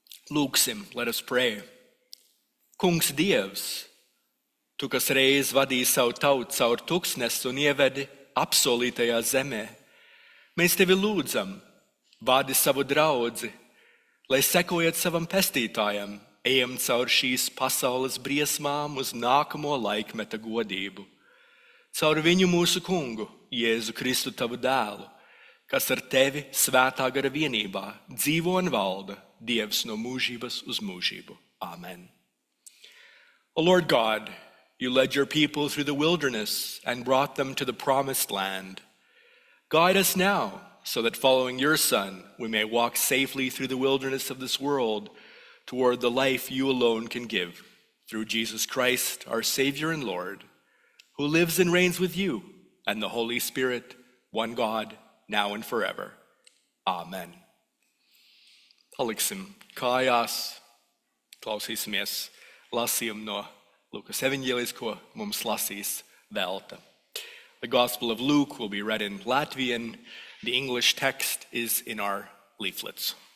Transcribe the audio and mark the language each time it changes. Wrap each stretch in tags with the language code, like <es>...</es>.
<lv>Lūksim,</lv> <en>let us pray.</en> <lv>Kungs Dievs, Tu, kas reiz vadīji savu tautu caur tuksnesi un ievedi apsolītajā zemē, mēs Tevi lūdzam, vadi savu draudzi, lai sekojot savam pestītājam, ejam caur šīs pasaules briesmām uz nākamo laikmeta godību. Caur viņu mūsu kungu, Jēzu Kristu Tavu dēlu, kas ar Tevi svētā gara vienībā dzīvo un valda, Dievs no mūžības uz mūžību. Amen.</lv> <en>O Lord God, You led Your people through the wilderness and brought them to the promised land. Guide us now, so that following Your Son, we may walk safely through the wilderness of this world toward the life You alone can give, through Jesus Christ, our Savior and Lord, who lives and reigns with You and the Holy Spirit, one God, now and forever. Amen.</en> <lv>Paliksim kājās, klausīsimies lasījumu no Lukas evaņģēlijs, ko mums lasīs Velta.</lv> <en>The Gospel of Luke will be read in Latvian. The English text is in our leaflets.</en>